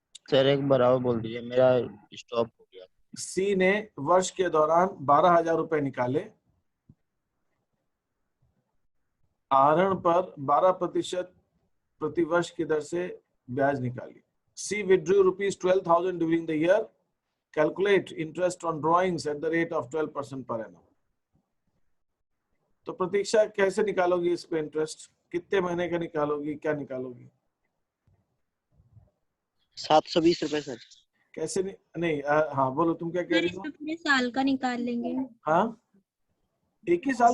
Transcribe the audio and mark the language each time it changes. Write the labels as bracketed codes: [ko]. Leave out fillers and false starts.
[hi] Sir एक बार और बोल दीजिए, मेरा स्टॉप हो गया। सी ने वर्ष के दौरान 12,000 रुपए निकाले। आहरण पर 12% प्रतिवर्ष की दर से ब्याज निकाली। [en] C withdrew ₹12,000 during the year. Calculate interest on drawings at the rate of 12% per annum. [hi] तो प्रतीक्षा कैसे निकालोगी इस पे इंटरेस्ट? कितने महीने का निकालोगी, क्या निकालोगी? 720 रुपए सर। कैसे नहीं हाँ बोलो, तुम क्या कह रही हो? पूरे साल का निकाल लेंगे। हाँ एक ही साल